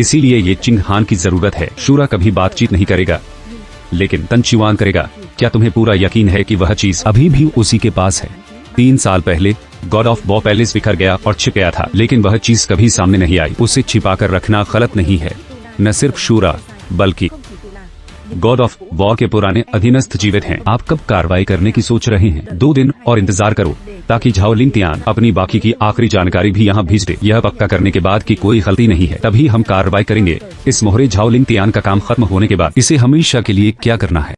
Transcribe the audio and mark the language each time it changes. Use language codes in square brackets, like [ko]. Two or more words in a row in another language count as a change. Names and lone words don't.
[hi] इसीलिए ये चिंग हान की जरूरत है। शूरा कभी बातचीत नहीं करेगा, लेकिन तन चुआन करेगा। क्या तुम्हें पूरा यकीन है कि वह चीज अभी भी उसी के पास है? 3 साल पहले गॉड ऑफ वॉर पैलेस बिखर गया और छिप गया था, लेकिन वह चीज कभी सामने नहीं आई। उसे छिपा कर रखना गलत नहीं है। न सिर्फ शूरा बल्कि [vi] Không chỉ tự là [hi] गॉड ऑफ वॉर के पुराने अधीनस्थ जीवित हैं। आप कब कार्रवाई करने की सोच रहे हैं? 2 दिन और इंतजार करो ताकि झाओलिंग तियान अपनी बाकी की आखिरी जानकारी भी यहाँ भेज दे। यह पक्का करने के बाद कि कोई गलती नहीं है तभी हम कार्रवाई करेंगे। इस मोहरे झाओलिंग तियान का काम खत्म होने के बाद इसे हमेशा के लिए क्या करना है?